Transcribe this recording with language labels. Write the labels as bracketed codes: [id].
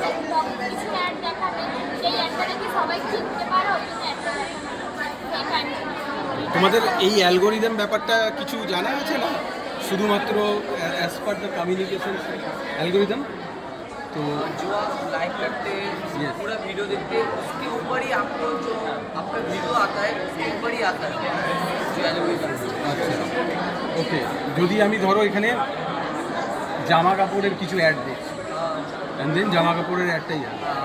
[bn] তখন কিছু অ্যাড দেখাবে, সেই অ্যাডটা দেখে সবাই কিনতে পারে, ওই জন্য অ্যাডটা সেই টাইমটা। তোমাদের এই অ্যালগোরিদম ব্যাপারটা কিছু জানা আছে না, শুধুমাত্র অ্যাজ পার দ্য কমিউनिकेशन एल्गोरिदम? [hi] तो जो आप लाइक करते हैं, पूरा वीडियो देखते हैं, उसके ऊपर ही आपको जो आपका वीडियो आता है उसके ऊपर ही आता है जो एल्गोरिथम। [bn] আচ্ছা, ওকে। যদি আমি ধরো এখানে জামা কাপড়ের কিছু অ্যাড দেখি, অ্যান্ড দেন জামা কাপড়ের অ্যাডটাই যাবে।